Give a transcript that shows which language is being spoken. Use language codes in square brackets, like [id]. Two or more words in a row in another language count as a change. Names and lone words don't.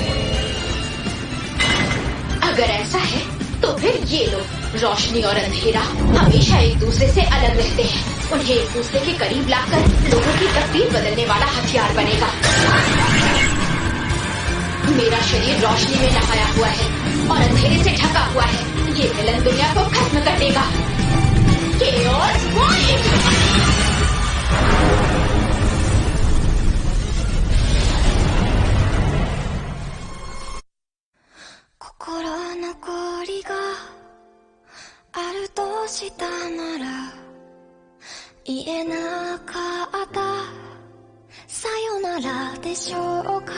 [hi] अगर ऐसा है तो फिर ये लोग रोशनी और अंधेरा हमेशा एक दूसरे से अलग रहते हैं। उन्हें एक दूसरे के करीब लाकर लोगों की तकदीर बदलने वाला हथियार बनेगा। मेरा शरीर रोशनी में नहाया हुआ है और अंधेरे से ढका हुआ है। ये विलन दुनिया को खत्म कर देगा। Chaos Point! [ja] 心残りがあるとしたなら言えなかったさよならでしょうか。